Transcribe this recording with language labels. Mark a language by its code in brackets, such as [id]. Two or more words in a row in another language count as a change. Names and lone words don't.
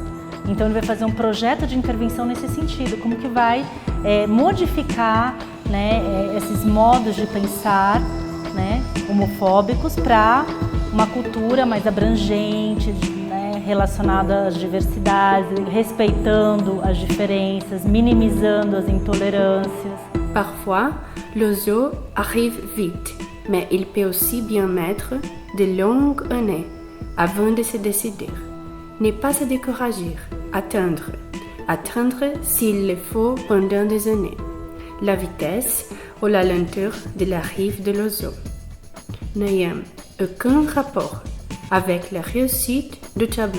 [pt] Então ele vai fazer um projeto de intervenção nesse sentido, como que vai modificar, né, esses modos de pensar, né, homofóbicos para uma cultura mais abrangente, né, relacionada às diversidades, respeitando as diferenças, minimizando as intolerâncias. [fr] Parfois, le zoo arrive vite, mais il peut aussi bien mettre de longues années avant de se décider. Ne pas se décourager, attendre s'il le faut pendant des années. La vitesse ou la lenteur de l'arrivée de l'oiseau n'ayant aucun rapport avec la réussite du tableau.